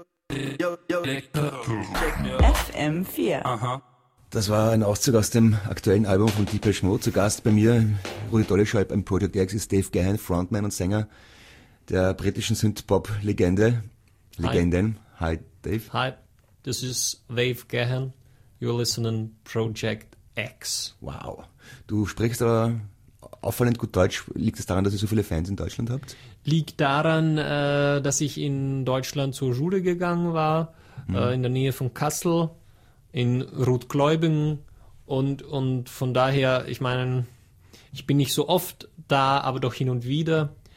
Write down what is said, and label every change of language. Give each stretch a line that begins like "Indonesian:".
German: FM 4. Das war ein Auszug aus dem aktuellen Album von Depeche Mode. Zu Gast bei mir, Rudi Dolleschalb, im Project X ist Dave Gahan, Frontman und Sänger der britischen Synth-Pop-Legende. Legenden. Hi, Dave.
English: Hi, this is Dave Gahan. You're listening to Project X. Wow.
German: Du sprichst aber auffallend gut Deutsch. Liegt es daran, dass ihr so viele Fans in Deutschland habt? Liegt daran, dass ich in Deutschland zur Schule gegangen war, in der Nähe von Kassel, in Rotgläubingen. Und von daher, ich meine, ich bin nicht so oft da, aber doch hin und wieder.